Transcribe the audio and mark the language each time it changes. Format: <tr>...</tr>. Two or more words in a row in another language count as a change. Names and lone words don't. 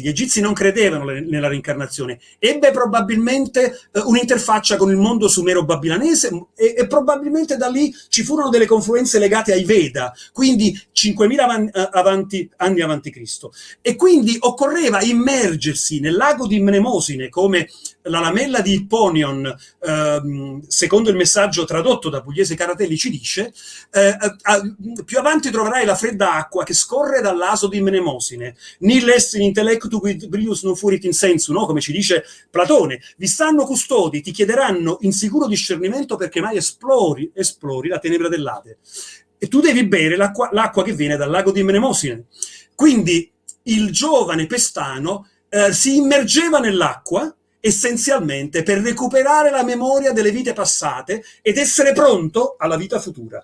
<it>Gli egizi non credevano nella reincarnazione. Ebbe probabilmente un'interfaccia con il mondo sumero-babilonese e probabilmente da lì ci furono delle confluenze legate ai Veda, quindi 5.000 anni avanti Cristo. E quindi occorreva immergersi nel lago di Mnemosine, come la lamella di Ipponion, secondo il messaggio tradotto da Pugliese Caratelli ci dice, più avanti troverai la fredda acqua che scorre dall'aso di Mnemosine,</it> <la>nil est in intellectu quid brius non furit in sensu,</la> <it>no? Come ci dice Platone, vi stanno custodi, ti chiederanno in sicuro discernimento perché mai esplori la tenebra dell'Ade. E tu devi bere l'acqua che viene dal lago di Mnemosine. Quindi il giovane Pestano si immergeva nell'acqua essenzialmente per recuperare la memoria delle vite passate ed essere pronto alla vita futura.</it>